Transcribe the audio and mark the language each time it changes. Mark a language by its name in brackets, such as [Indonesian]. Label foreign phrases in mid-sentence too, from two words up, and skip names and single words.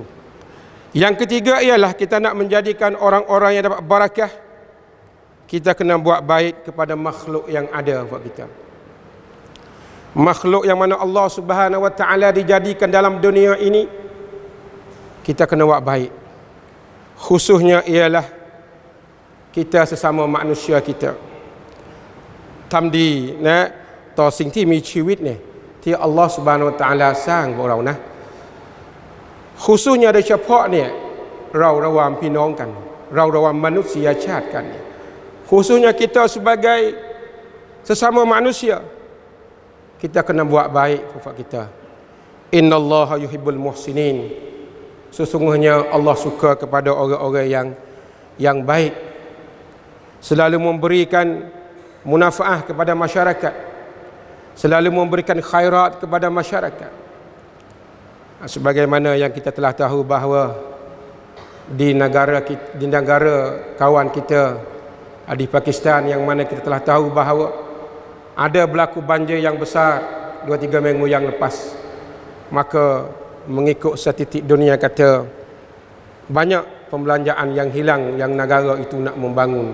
[Malay] Yang ketiga ialah kita nak menjadikan orang-orang yang dapat barakah, kita kena buat baik kepada makhluk yang ada buat kita. Makhluk yang mana Allah [Arabic] سبحانه وتعالى [Malay] dijadikan dalam dunia ini, kita kena buat baik. Khususnya ialah kita sesama manusia kita. [Thai] Tamdi ต่อสิ่งที่มีชีวิตเนี่ยที่อัลลอฮฺ [Arabic] سبحانه وتعالى [Thai] สร้างพวกเรานะkhususnya โดยเฉพาะเนี่ยเราระหว่างพี่น้องกันเราระหว่างมนุษยชาติกัน [Malay] khususnya kita sebagai sesama manusia, kita kena buat baik kepada kita. [Arabic] إن الله يحب المحسنين. [Malay] Sesungguhnya Allah suka kepada orang-orang yang baik, selalu memberikan munafaah kepada masyarakat, selalu memberikan khairat kepada masyarakat. Sebagaimana yang kita telah tahu bahawa di negara kawan kita di Pakistan, yang mana kita telah tahu bahawa ada berlaku banjir yang besar 2-3 minggu yang lepas, maka mengikut statistik dunia kata banyak pembelanjaan yang hilang yang negara itu nak membangun.